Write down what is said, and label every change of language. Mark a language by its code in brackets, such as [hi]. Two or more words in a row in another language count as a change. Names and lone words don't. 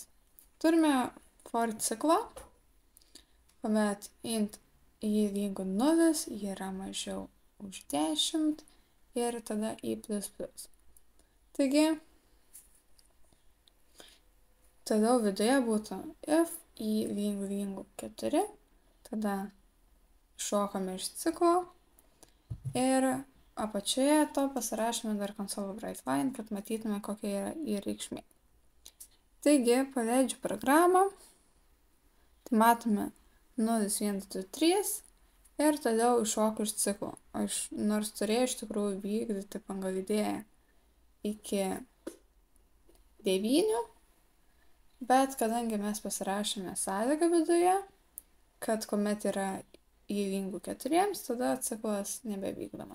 [lt] Turime for ciklą, kuomet int i lygu 0 yra mažiau už 10 ir tada i plus plus. Taigi, tada viduje būtų if i lygu 4, tada iššokame iš ciklo ir apačioje to pasirašome dar [en] console write line, [lt] kad matytume, kokia yra į reikšmė. Taigi, paleidžiu programą, tai matome 0, 1, 2, 3 ir toliau iššoku iš ciklo. Aš nors turėjau iš tikrųjų vykdyti pagal idėją iki 9, bet kadangi mes pasirašėme sąlygą viduje, kad kuomet yra i lygu 4, tada ciklas nebevykdomas.